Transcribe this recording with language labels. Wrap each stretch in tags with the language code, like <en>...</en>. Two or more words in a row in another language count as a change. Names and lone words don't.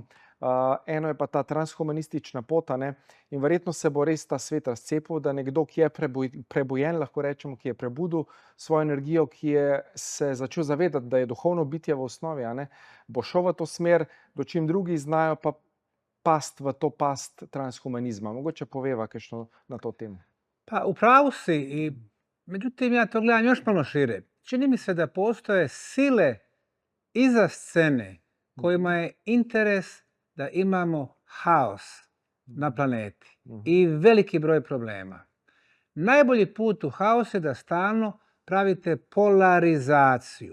<sl>Eno je pa ta transhumanistična pot, a ne, in verjetno se bo res ta svet razcepil, da nekdo, ki je prebujen, lahko rečemo, ki je prebudil svojo energijo, ki je se začel zavedati, da je duhovno bitje v osnovi, a ne, bo šel v to smer, dočim drugi znajo pa past v to past transhumanizma. Mogoče poveva kakšno na to temu.</sl> <bs>Pa u pravu si, međutim ja to gledam još malo šire. Čini mi se da postoje sile iza scene kojima je interes da imamo haos na planeti i veliki broj problema. Najbolji put u haos je da stalno pravite polarizaciju.</bs>